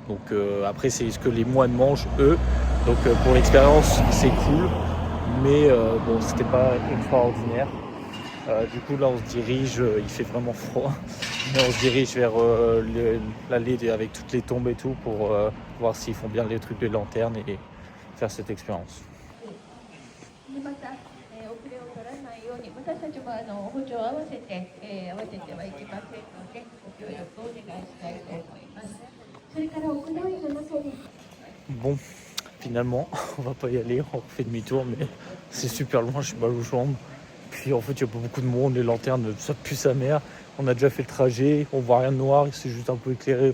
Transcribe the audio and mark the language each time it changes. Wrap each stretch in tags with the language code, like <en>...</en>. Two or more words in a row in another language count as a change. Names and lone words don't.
<fr>Donc après c'est ce que les moines mangent eux. Donc pour l'expérience c'est cool, mais bon c'était pas extraordinaire. Du coup là on se dirige, il fait vraiment froid, mais on se dirige vers l'allée avec toutes les tombes et tout pour voir s'ils font bien les trucs de lanterne et faire cette expérience.</fr> <ja>でまた、遅れを取らないように私たちも歩調を合わせて、合わせてはいけませんのでご協力をお願いしたいと思います。それから屋内の中に</ja> <fr>Bon, finalement, on va pas y aller, on fait demi-tour, mais c'est super loin, j'ai mal aux jambes. Puis en fait, il n'y a pas beaucoup de monde, les lanternes, ça pue sa mère. On a déjà fait le trajet, on voit rien de noir, c'est juste un peu éclairé.</fr>